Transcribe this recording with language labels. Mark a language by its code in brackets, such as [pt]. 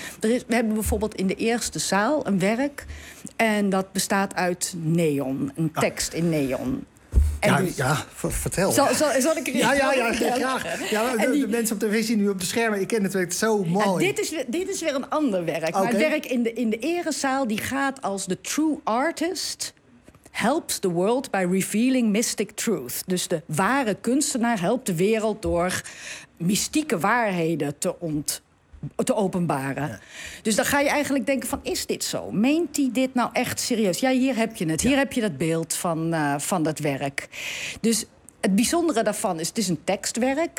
[nl] We hebben bijvoorbeeld in de eerste zaal een werk... en dat bestaat uit neon, een tekst in neon... Vertel. Zal ik er iets graag. Ja, de mensen op tv zien nu op de schermen. Ik ken het werk zo mooi. Ja, dit is weer een ander werk. Okay. Maar het werk in de erezaal die gaat als... [en] The true artist helps the world by revealing mystic truth. [nl] Dus de ware kunstenaar helpt de wereld door mystieke waarheden te openbaren. Ja. Dus dan ga je eigenlijk denken van, is dit zo? Meent hij dit nou echt serieus? Ja, hier heb je het. Ja. Hier heb je dat beeld van dat werk. Dus het bijzondere daarvan is, het is een tekstwerk.